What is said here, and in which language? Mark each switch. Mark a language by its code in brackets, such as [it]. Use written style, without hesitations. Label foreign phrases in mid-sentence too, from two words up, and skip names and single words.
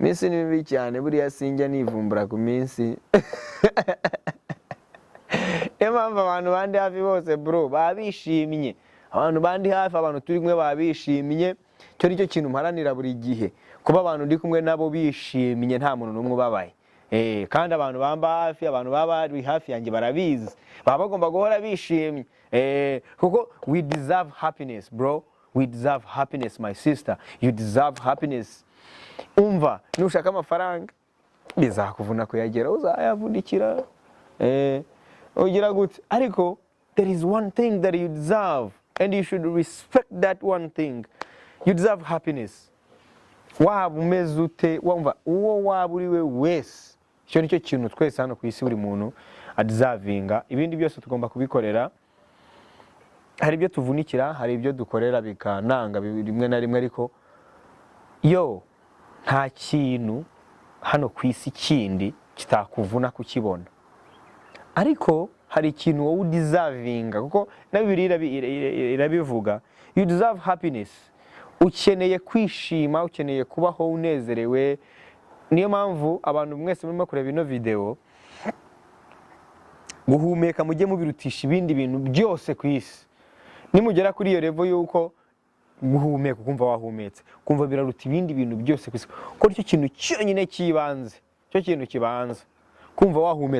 [rw] minsi ni mibi cyane buriya sinjya nivumbura ku minsi mpamvu abantu bandi hafi bose bro babishimye, abantu bandi hafi, abantu turi kumwe babishimye. Cyo nicyo kintu mparanira buri gihe, kuba abantu ndi kumwe nabo bishimye nta muntu n'umwe ubabaye. Kandi abantu bamba hafi, abantu baba bari hafi yanjye barabizi, baba bagomba guhora bishimye. [en] Kuko we deserve happiness bro, we deserve happiness my sister, you deserve happiness. [rw] Umva nushaka amafaranga bizakuvuna kuyagera, uzayavunikira ugira gute, ariko [en] there is one thing that you deserve and you should respect that one thing. You deserve happiness. [rw] Waba umeze ute, wumva uwo waba uri we wese, icyo nicyo kintu twese hano ku isi buri muntu adeservinga. Ibindi byose tugomba kubikorera, hari ibyo tuvunikira, hari ibyo dukorera bikananga rimwe na rimwe, ariko nta kintu hano ku isi kindi kitakuvuna kukibona. Ariko hari ikintu wowe udeservinga, kuko na Bibiliya irabivuga, [en] you deserve happiness. [rw] Ukeneye kwishima, ukeneye kubaho unezerewe. Niyo mpamvu abantu mwese murimo kureba ino video, guhumeka mujye mubirutisha ibindi bintu byose ku isi. Nimugera kuri iyo level yuko guhumeka, kumva wahumetse, kumva biraruta ibindi bintu byose ku isi, ko nicyo kintu cyonyine kibanze, cyo kintu kibanza kumva wahumetse.